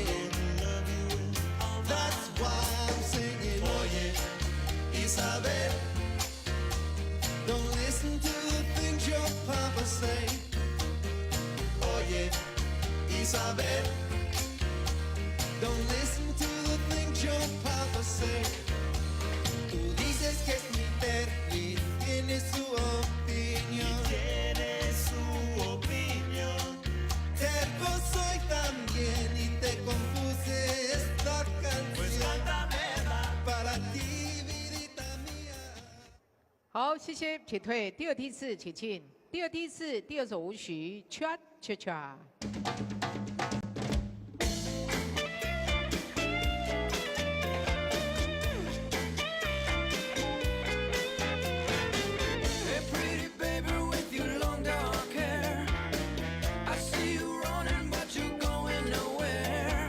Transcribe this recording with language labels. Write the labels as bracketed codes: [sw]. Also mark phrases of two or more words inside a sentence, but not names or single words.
[en] That's why I'm singing. Oye, Isabel, don't listen to the things your papa say. Oye, Isabel, don't listen to the things your papa say. [es] Tú dices que es mi Berkeley, tiene su opinión. Tiene su opinión. Terco soy también y te compuse esta canción. Pues cántamela para ti, vidita mía. [zh] 好，谢谢，请退。第二梯次请进。第二梯次第二首舞曲《Cha Cha Cha》。 [en] Hey, pretty baby with your long dark hair. I see you running, but you're going nowhere.